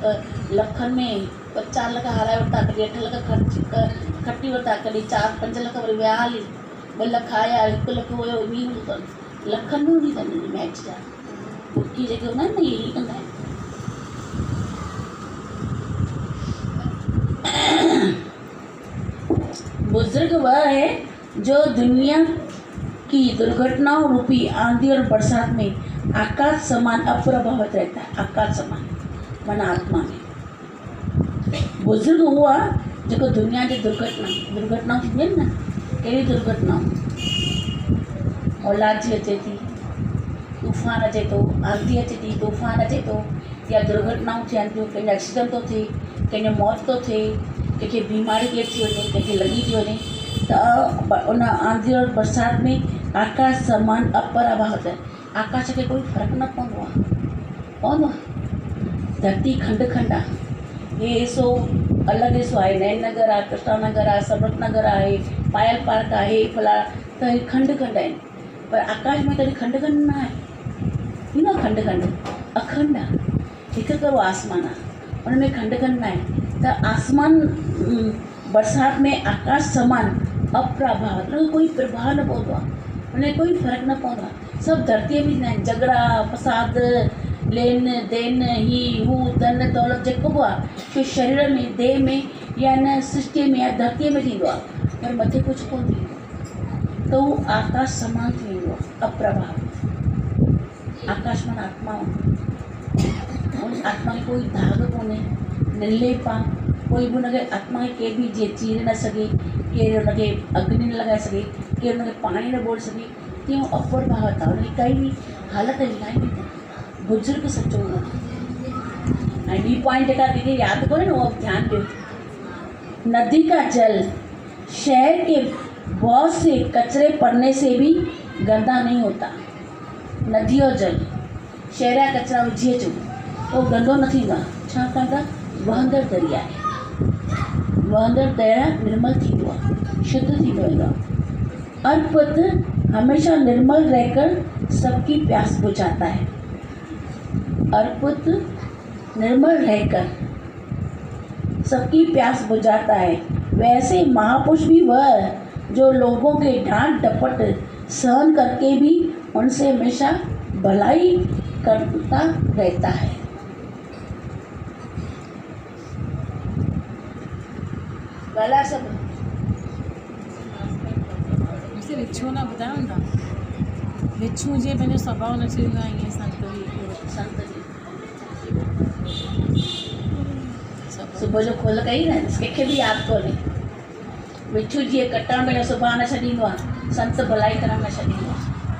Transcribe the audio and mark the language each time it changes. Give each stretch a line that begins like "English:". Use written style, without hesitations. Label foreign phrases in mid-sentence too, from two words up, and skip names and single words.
Sindhi: लखनि में 50 लख हाराए वरिता कॾहिं 8 लख खटी वरिता कॾहिं 4-5 लख वरी विया हली 2 लख आया 1 लख हुयो ईअं हूंदो अथनि लखनि में हूंदी अथनि मैच जा बुकी जेके हूंदा आहिनि न इहे ई कंदा
Hindi: आहिनि बुजुर्ग वह है जो दुनिया की दुर्घटनाओं रूपी आंधी और बरसात में आकाश समान अप्रभावित रहता है आकाश समान माना आत्मा में बुजुर्ग हुआ जो दुनिया की
Sindhi: दुर्घटनाऊं थींदियूं आहिनि न कहिड़ी दुर्घटनाऊं औलाद जी अचे थी तूफ़ान अचे थो आंधी अचे थी तूफ़ान अचे थो या दुर्घटनाऊं थियनि थियूं कंहिंजो एक्सीडेंट थो थिए कंहिंजो मौत थो थिए कंहिंखे बीमारी केरु थी वञे कंहिंखे लॻी थी वञे त उन
Hindi: आंधी और बरसात में आकाश समान अप्रभावित है
Sindhi: आकाश खे कोई फ़र्क़ु न पवंदो आहे धरती खंड खंड आहे हे सो अलॻि हिसो आहे नयन नगर आहे कृष्णा नगर आहे समृत नगर आहे पायल पार्क आहे फला त हे खंड खंड आहिनि पर आकाश में कॾहिं खंड खंड न आहे न खंड खंड अखंड आहे हिकु करो आसमान आहे उन में खंड खंड न आहे त आसमान
Hindi: बरसात में आकाश समान अप्रभावित
Sindhi: उनमें कोई प्रभाव न पवंदो आहे उनमें कोई फ़र्क़ु न पवंदो आहे सभु धरतीअ में थींदा आहिनि झगड़ा फसाद लेन देन ही हू धन दौलत जेको बि आहे छो शरीर में देह में या न सृष्टि में या धरतीअ में थींदो आहे पर मथे कुझु कोन थींदो त उहो आकाश समान थी वेंदो आहे अप्रभावित आकाश माना आत्मा आत्मा खे कोई दाग कोन्हे निर्लेप आहे कोई बि हुनखे आत्मा खे केर बि जीअं चीरे न सघे केरु हुनखे अग्नि न लॻाए सघे केरु हुनखे पाणी न ॿोड़े सघे तीअं अप्रभावित आहे हुनजी काई बि हालत हिलाए न बुजुर्ग सचो हुआ ऐं ॿी पॉइंट जेका दीदी यादि कोन्हे न उहो ध्यानु ॾियो
Hindi: नदी का जल शहर के बहुत से कचरे पड़ने से भी गंदा नहीं होता
Sindhi: नदी और जल शहर जा कचरा विझी अचो उहो गंदो न थींदो आहे छाकाणि त वहंदड़ दरिया आहे वहंदड़ दरिया निर्मल थींदो आहे शुद्ध थींदो वेंदो आहे
Hindi: अर्पत हमेशा निर्मल रहकर सबकी प्यास बुझाता है अर्पत निर्मल रहकर सबकी प्यास बुझाता है वैसे महापुरुष भी वह जो लोगों के डांट डपट सहन करके भी उनसे हमेशा भलाई करता रहता है भला सब
Sindhi: मूंखे विछो न ॿुधायो न विछू जे पंहिंजो स्वभाव न थींदो आहे ईअं संत सुबुह जो खोल कई न कंहिंखे बि यादि कोन्हे विछू जीअं कटण में सुभाणे न छॾींदो आहे संत भलाई करण न छॾींदो आहे